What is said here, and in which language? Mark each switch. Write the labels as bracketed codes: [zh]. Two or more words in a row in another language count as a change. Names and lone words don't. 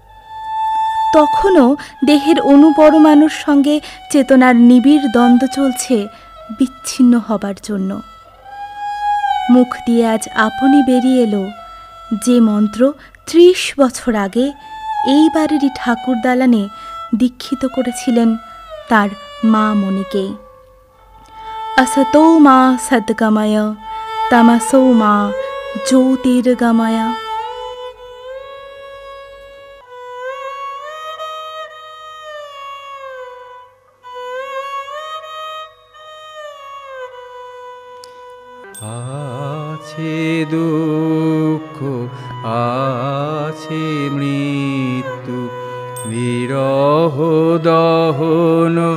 [bn] তখনও দেহের অনুপরমাণুর সঙ্গে চেতনার নিবিড় দ্বন্দ্ব চলছে বিচ্ছিন্ন হবার জন্য। মুখ দিয়ে আজ আপনি বেরিয়ে এলো যে মন্ত্র ৩০ বছর আগে এই বাড়িরই ঠাকুর দালানে দীক্ষিত করেছিলেন তার মা মণিকে। [sa] असतो मा सद्गमय तमसो मा ज्योतिर्गमय। [bn] আছে দুঃখ আছে মৃত্যু বিরহ দহন